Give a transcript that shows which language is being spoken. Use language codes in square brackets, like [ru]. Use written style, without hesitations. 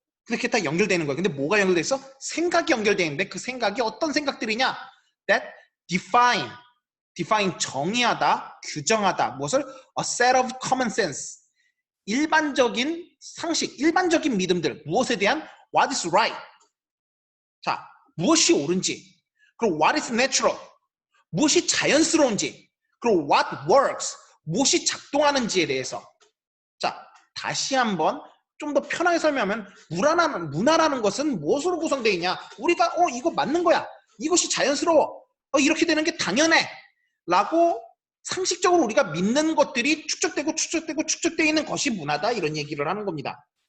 [ko] 그렇게 다 연결되는 거야. 근데 뭐가 연결돼 있어? 생각이 연결되어 있는데, 그 생각이 어떤 생각들이냐? [en] That define [ko] 정의하다, 규정하다. 무엇을? [en] A set of common sense. [ko] 일반적인 상식, 일반적인 믿음들. 무엇에 대한? [en] What is right. [ko] 자, 무엇이 옳은지. 그리고 [en] what is natural. [ko] 무엇이 자연스러운지. 그리고 [en] what works. [ko] 무엇이 작동하는지에 대해서. 자, 다시 한번 좀 더 편하게 설명하면, 문화라는 것은 무엇으로 구성되어 있냐? 우리가 이거 맞는 거야, 이것이 자연스러워, 이렇게 되는 게 당연해 라고 상식적으로 우리가 믿는 것들이 축적되고 있는 것이 문화다, 이런 얘기를 하는 겁니다.